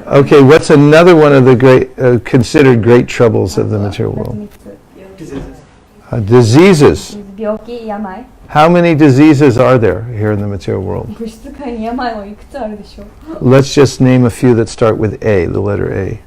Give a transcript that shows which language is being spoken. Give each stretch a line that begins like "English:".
English: Okay, what's another one of the great, considered great troubles of the material world? Diseases.
Japanese: 病気、病。
English: How many diseases are there here in the material world?
Japanese: 物質界に病はいくつあるでしょう。
English: Let's just name a few that start with A, the letter A.